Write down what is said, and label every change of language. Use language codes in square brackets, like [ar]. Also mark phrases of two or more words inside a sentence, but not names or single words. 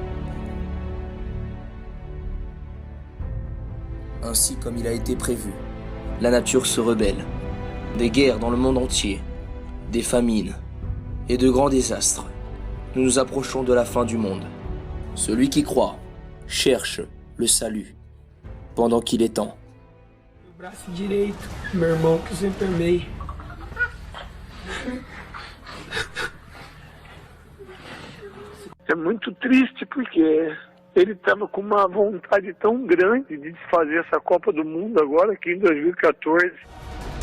[fr] Ainsi comme il a été prévu, la nature se rebelle. Des guerres dans le monde entier, des famines et de grands désastres. Nous nous approchons de la fin du monde. Celui qui croit cherche le salut pendant qu'il est temps. [pt] Meu braço direito, meu irmão que eu sempre amei. É muito triste porque ele estava com uma vontade tão grande de desfazer essa Copa do Mundo agora aqui em 2014.